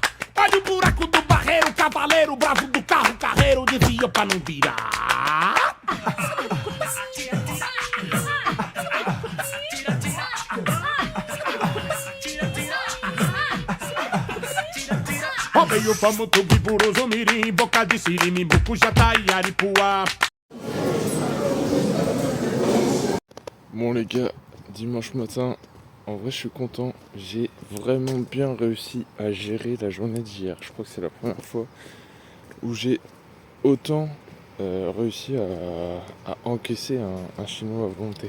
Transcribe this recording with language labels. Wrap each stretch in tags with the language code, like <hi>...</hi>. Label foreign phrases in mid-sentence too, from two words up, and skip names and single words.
<pt>Olha o buraco do barreiro, cavaleiro, bravo do carro, carreiro, desvia pra não virar. Rodeio, Pamutu, Biburoso, Mirim, Boca de Siri, Mimbucu, Jataí, Aripuá.</pt> <fr>Bon les gars, dimanche matin, en vrai je suis content, j'ai vraiment bien réussi à gérer la journée d'hier. Je crois que c'est la première fois où j'ai autant réussi à encaisser un chinois à volonté.</fr>